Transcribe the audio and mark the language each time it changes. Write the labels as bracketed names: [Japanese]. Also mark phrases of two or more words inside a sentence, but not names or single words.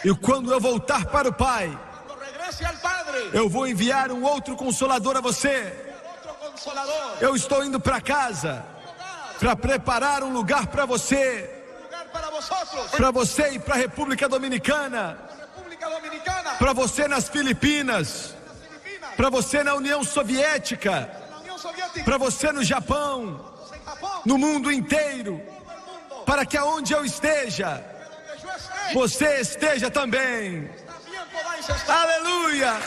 [Portuguese] E quando eu voltar para o Pai, [Spanish] Cuando regrese al Padre, [Portuguese] eu vou enviar um outro consolador a você. [Spanish] otro consolador. [Portuguese] Eu estou indo para casa para preparar um lugar para você, [Spanish] Un lugar para vosotros. [Portuguese] para você e para a República Dominicana, [Spanish] La República Dominicana. [Portuguese] para você nas Filipinas, [Spanish] Las Filipinas. [Portuguese] para você na União Soviética, [Spanish] La Unión Soviética. [Portuguese] para você no Japão, [Spanish] En Japón. [Portuguese] no mundo inteiro, [Spanish] Todo el mundo. [Portuguese] para que aonde eu esteja, [Spanish] Donde yo esté, [Portuguese] você esteja também. [Spanish] también podáis estar. [Portuguese] Aleluia!